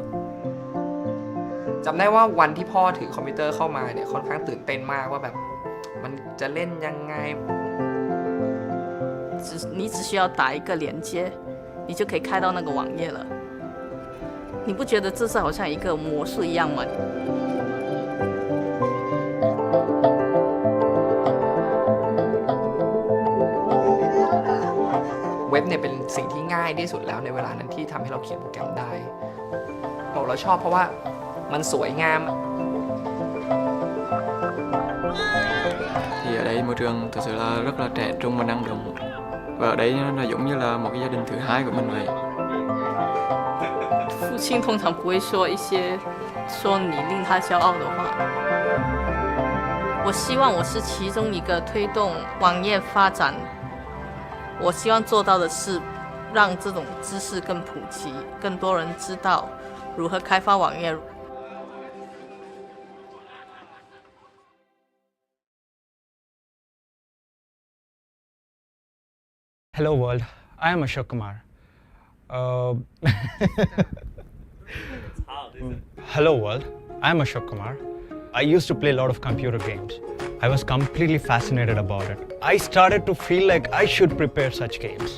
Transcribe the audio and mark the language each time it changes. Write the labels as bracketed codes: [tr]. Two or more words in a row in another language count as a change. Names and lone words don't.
[th] จำได้ว่าวันที่พ่อถือคอมพิวเตอร์เข้ามาเนี่ยค่อนข้างตื่นเต้นมากว่าแบบมันจะเล่นยังไง [zh] 你只需要打一个连接，你就可以开到那个网页了。你不觉得这是好像一个魔术一样吗？ [th] เว็บเนี่ยเป็นสิ่งที่ง่ายที่สุดแล้วในเวลานั้นที่ทำให้เราเขียนโปรแกรมได้เราชอบเพราะว่ามันสวยงาม [vi] Thì ở đây môi trường thực sự là rất là trẻ trung và năng động. Và ở đây nó giống như là một cái gia đình thứ hai của mình vậy. [zh] 父亲通常不会说一些说你令他骄傲的话。我希望我是其中一个推动网页发展。我希望做到的是让这种知识更普及，更多人知道如何开发网页。 [en] Hello world, I am Ashok Kumar. Hello world, I am Ashok Kumar. I used to play a lot of computer games. I was completely fascinated about it. I started to feel like I should prepare such games.